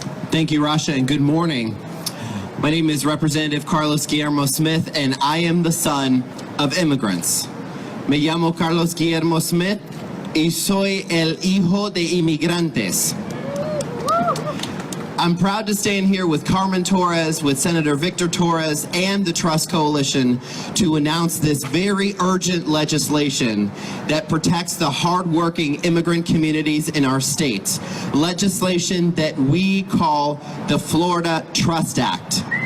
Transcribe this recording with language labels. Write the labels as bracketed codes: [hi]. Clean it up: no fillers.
[en] Thank you, Rasha, and good morning. My name is Representative Carlos Guillermo Smith, and I am the son of immigrants. [es] Me llamo Carlos Guillermo Smith y soy el hijo de inmigrantes. [en] I'm proud to stand here with Carmen Torres, with Senator Victor Torres, and the Trust Coalition to announce this very urgent legislation that protects the hardworking immigrant communities in our state. Legislation that we call the Florida Trust Act.